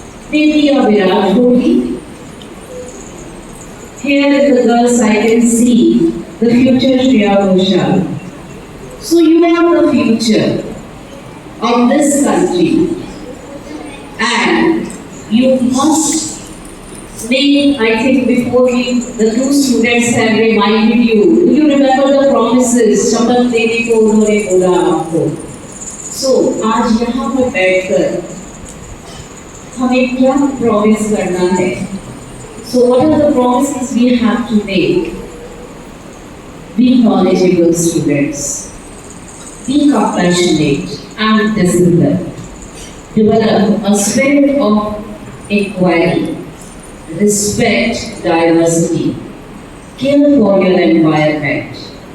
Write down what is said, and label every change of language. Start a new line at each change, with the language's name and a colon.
English: Maybe a Virat Kohli. Here in the girls I can see the future Shreya Ghoshal. So you are the future of this country, and you must make, I think before the two students have reminded you, do you remember the promises?
Hindi: शपथ लेने को उन्होंने बोला आपको. So आज यहाँ पर बैठकर हमें क्या promise करना है?
English: So what are the promises we have to make? Be knowledgeable students. Be compassionate and disciplined. Develop a spirit of inquiry. Respect diversity. Care for your environment.